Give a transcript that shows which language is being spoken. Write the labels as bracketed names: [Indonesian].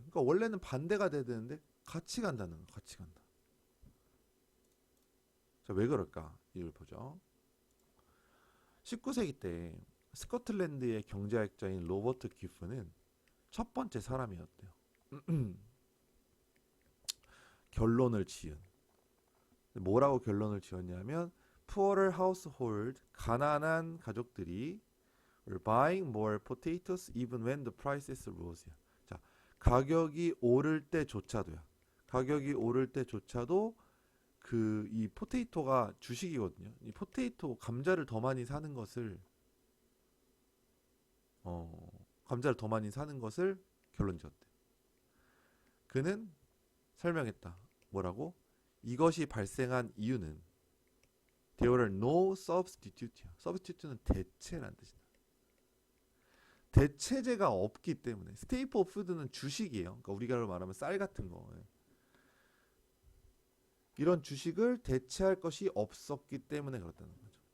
[Korean] 그러니까 원래는 반대가 돼야 되는데 같이 간다는 거. 같이 간다. 자, 왜 그럴까? 이걸 보죠. 19세기 때 스코틀랜드의 경제학자인 로버트 기프는 첫 번째 사람이었대요. 결론을 지은. [English] 뭐라고 결론을 지었냐면 poorer household, [Korean] 가난한 가족들이 [English] were buying more potatoes even when the prices rose. [Korean] 자, 가격이 오를 때조차도요. 가격이 오를 때조차도 그 이 포테이토가 주식이거든요. 이 포테이토 감자를 더 많이 사는 것을 감자를 더 많이 사는 것을 결론 지었대. 그는 설명했다. 뭐라고? 이것이 발생한 이유는 [English] there were no substitute. [Korean] substitute는 대체란 뜻이다. 대체제가 없기 때문에 staple food는 주식이에요. 그러니까 우리가 말하면 쌀 같은 거. 이런 주식을 대체할 것이 없었기 때문에 그렇다는 거죠.